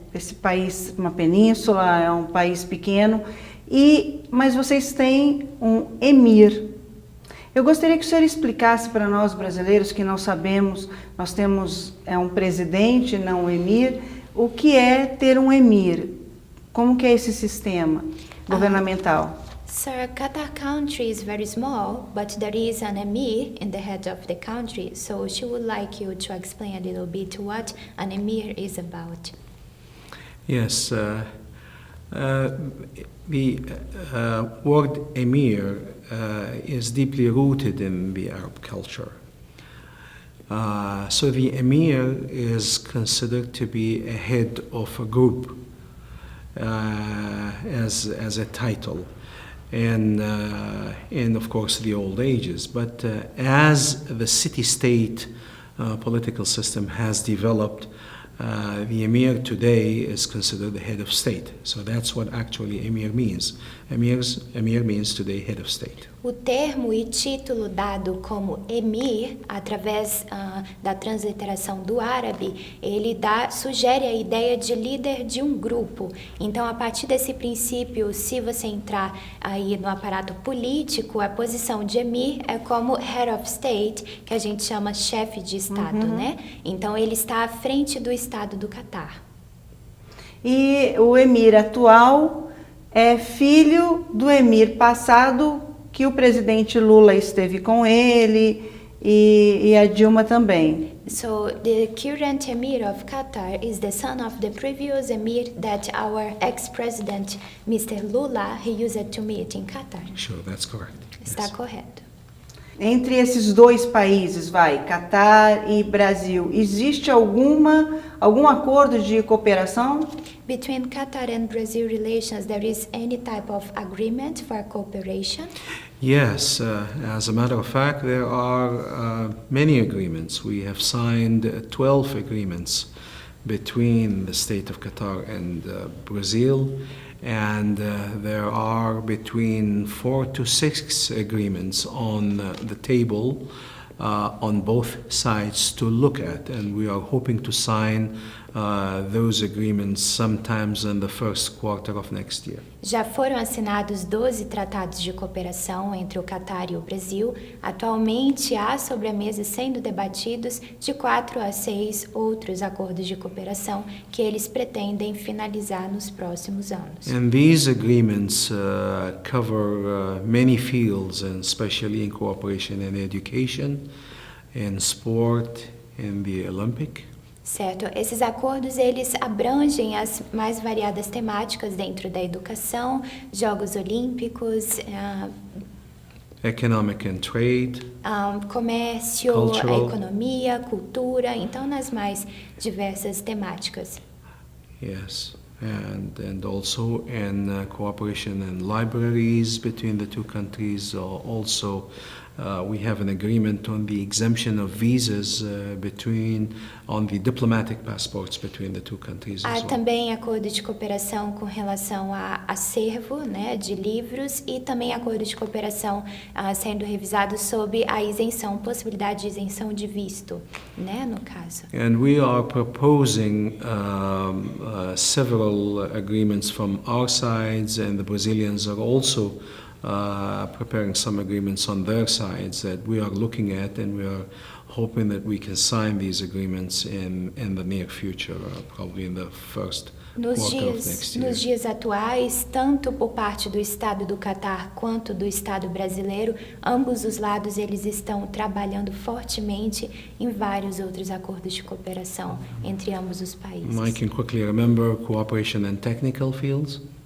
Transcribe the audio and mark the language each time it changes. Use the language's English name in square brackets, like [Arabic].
[Portuguese] Esse país, uma península, é um país pequeno, mas vocês têm um emir. Eu gostaria que o senhor explicasse para nós brasileiros que não sabemos, nós temos um presidente, não um emir, o que é ter um emir? Como que é esse sistema governamental? [English] Sir, Qatar country is very small, but there is an emir in the head of the country. So she would like you to explain a little bit what an emir is about. Yes, the word emir is deeply rooted in the Arab culture. So the emir is considered to be a head of a group as a title, and of course the old ages. But as the city-state political system has developed, the emir today is considered the head of state. So that's what actually emir means. Emir means today head of state. [Portuguese] O termo e título dado como emir, através da transliteração do árabe, ele sugere a ideia de líder de um grupo. Então, a partir desse princípio, se você entrar aí no aparato político, a posição de emir é como [English] head of state, [Portuguese] que a gente chama chefe de estado, né? Então, ele está à frente do estado do Catar. E o emir atual é filho do emir passado, que o presidente Lula esteve com ele e a Dilma também. [English] So the current emir of Qatar is the son of the previous emir that our ex-president Mr. Lula he used to meet in Qatar. Sure, that's correct. [Portuguese] Está [English] Yes. [Portuguese] correto. Entre esses dois países, Catar e Brasil, existe algum acordo de cooperação? [English] Between Qatar and Brazil relations, there is any type of agreement for cooperation? Yes, as a matter of fact, there are many agreements. We have signed 12 agreements between the state of Qatar and Brazil, and there are between 4 to 6 agreements on the table on both sides to look at, and we are hoping to sign those agreements sometimes in the first quarter of next year. [Portuguese] Já foram assinados 12 tratados de cooperação entre o Catar e o Brasil. Atualmente há sobre a mesa sendo debatidos de 4 a 6 outros acordos de cooperação que eles pretendem finalizar nos próximos anos. [English] And these agreements cover many fields, and especially in cooperation in education, in sport, in the Olympic. [Portuguese] Certo, esses acordos eles abrangem as mais variadas temáticas dentro da educação, Jogos Olímpicos, [English] Economic and trade, [Portuguese] comércio, [English] cultural. [Portuguese] a economia, cultura, então nas mais diversas temáticas. [English] yes, and also in cooperation in libraries between the two countries, also we have an agreement on the exemption of visas on the diplomatic passports between the two countries [Portuguese] Há [English] as well. [Portuguese] também acordo de cooperação com relação a acervo, né, de livros e também acordo de cooperação sendo revisado sobre a isenção, possibilidade de isenção de visto, né, no caso. [English] And we are proposing several agreements from our sides, and the Brazilians are also preparing some agreements on their sides that we are looking at, and we are hoping that we can sign these agreements in the near future, probably in the first quarter of next year. [Portuguese] Nos dias atuais, tanto por parte do Estado do Catar quanto do Estado brasileiro, ambos os lados eles estão trabalhando fortemente em vários outros acordos de cooperação entre ambos os países. [English] I can quickly remember cooperation in technical fields.